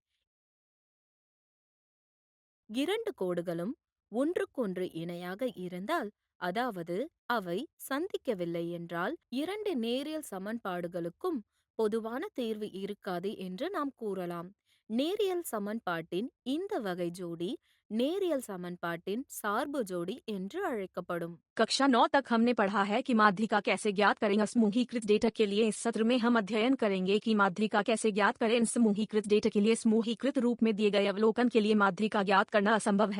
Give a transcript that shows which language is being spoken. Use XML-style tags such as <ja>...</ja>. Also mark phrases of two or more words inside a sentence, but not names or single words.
<ta>இரண்டு கோடுகளும் ஒன்றுக்கொன்று இணையாக இருந்தால், அதாவது அவை சந்திக்கவில்லை என்றால், இரண்டு நேரியல் சமன்பாடுகளுக்கும் பொதுவான தீர்வு இருக்காது என்று நாம் கூறலாம். நேரியல் சமன்பாட்டின் இந்த வகை ஜோடி நேரியல் சமன்பாட்டின் சார்பு ஜோடி என்று அழைக்கப்படும்.</ta> <hi>कक्षा 9 तक हमने पढ़ा है कि माध्यिका कैसे ज्ञात करें। समूहीकृत डेटा के लिए इस सत्र में हम अध्ययन करेंगे कि माध्यिका कैसे ज्ञात करें। इन समूहीकृत डेटा के लिए समूहीकृत रूप में दिए गए अवलोकन के लिए माध्यिका ज्ञात करना असंभव है।</hi>